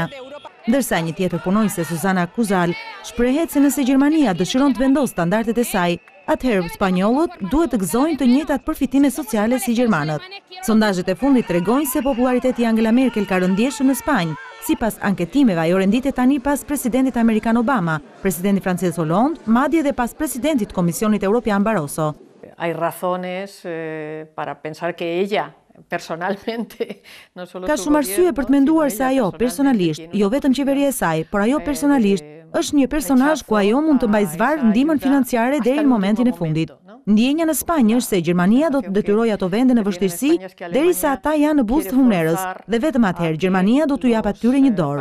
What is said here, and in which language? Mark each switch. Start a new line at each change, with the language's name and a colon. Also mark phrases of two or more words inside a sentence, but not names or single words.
Albanian: Ndërsa një tjetër punonjëse Susana Kuzal shprehet se nëse Gjermania dëshiron të vendosë standardet e saj, atëherë spanjollët duhet të gëzojnë të njëjtat përfitime sociale si gjermanët. Sondazhet e fundit tregojnë se populariteti i Angela Merkel ka rëndjeshur në Spanjë. Sipas anketimeve, ajo renditet tani pas presidentit amerikan Obama, presidentit francez Hollande, madje edhe pas presidentit Komisionit Evropian Barroso.
Spanish: Hay razones para pensar que ella personalmente
Albanian: ka shumë arsye për të menduar se ajo personalisht, jo vetëm qeveria e saj, por ajo personalisht është një personazh ku ajo mund të mbajë zvarr ndihmën financiare deri në momentin e fundit. Ndjenja në Spanjë është se Gjermania do të detyrojë ato vende në vështirësi derisa ata janë në buzë të humnerës dhe vetëm atëherë Gjermania do t'u japë atyre një dorë.